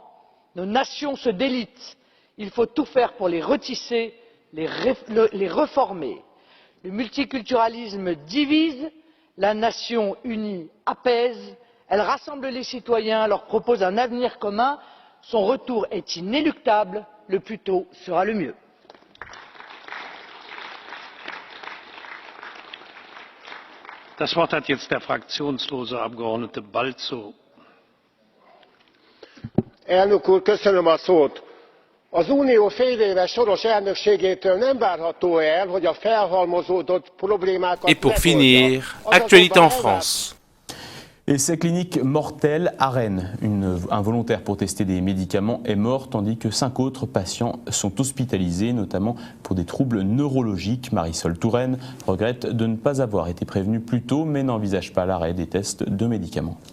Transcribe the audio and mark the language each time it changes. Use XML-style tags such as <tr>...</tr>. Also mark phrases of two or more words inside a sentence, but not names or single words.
<fr>Nos nations se délitent. Il faut tout faire pour les retisser, les reformer. Le multiculturalisme divise, la nation unie apaise, elle rassemble les citoyens, leur propose un avenir commun. Son retour est inéluctable, le plus tôt sera le mieux.</fr> <de>Das Wort hat jetzt der fraktionslose Abgeordnete Balczó.</de> <hu>Elnök úr, köszönöm a szót. Az Unió féléves soros elnökségétől nem várható el, hogy a felhalmozódott problémákat</hu> <fr>Et pour finir, actualité en France. Et cette clinique mortelle à Rennes, un volontaire pour tester des médicaments est mort, tandis que 5 autres patients sont hospitalisés, notamment pour des troubles neurologiques. Marisol Touraine regrette de ne pas avoir été prévenue plus tôt, mais n'envisage pas l'arrêt des tests de médicaments.</fr>